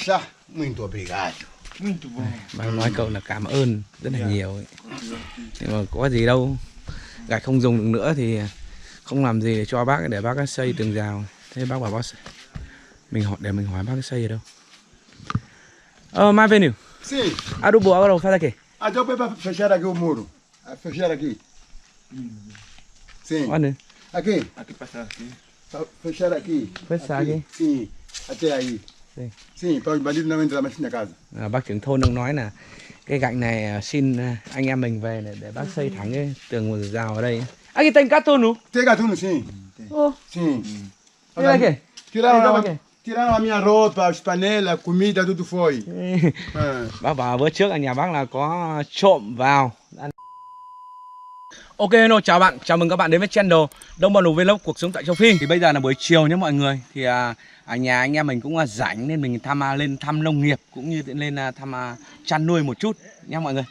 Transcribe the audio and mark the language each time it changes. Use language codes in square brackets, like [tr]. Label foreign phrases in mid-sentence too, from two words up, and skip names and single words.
[vi] Bác nói câu là cảm ơn rất là nhiều ấy. Nhưng mà có gì đâu, gạch không dùng được nữa thì không làm gì để cho bác, để bác xây tường rào. Thế bác bảo bác để mình hỏi bác xây ở đâu. Mai về nè. [pt] Sim. Adubo agora faz aqui. Então para fechar aqui o muro. Fechar aqui. Sim. Olha. Aqui. Aqui passar aqui. Fechar aqui. Fechar aqui. Sim. Até aí. Sim. Sim, para os bandidos não entrar mais na casa. [vi] Bác trưởng thôn đang nói là cái gạch này xin anh em mình về để bác xây thẳng cái tường rào ở đây. [pt] Aqui tem gatuno. Tem gatuno, sim. Sim. Olha aqui. Tiraram a minha roupa, as panelas, comida, tudo foi. [vi] Bác bảo bữa trước ở nhà bác là có trộm vào. [en] Ok hello, [vi] chào bạn, chào mừng các bạn đến với channel Đông Bong Vlog, cuộc sống tại châu Phi. Thì bây giờ là buổi chiều nhé mọi người. Thì ở nhà anh em mình cũng rảnh nên mình lên thăm nông nghiệp cũng như lên thăm chăn nuôi một chút nha mọi người.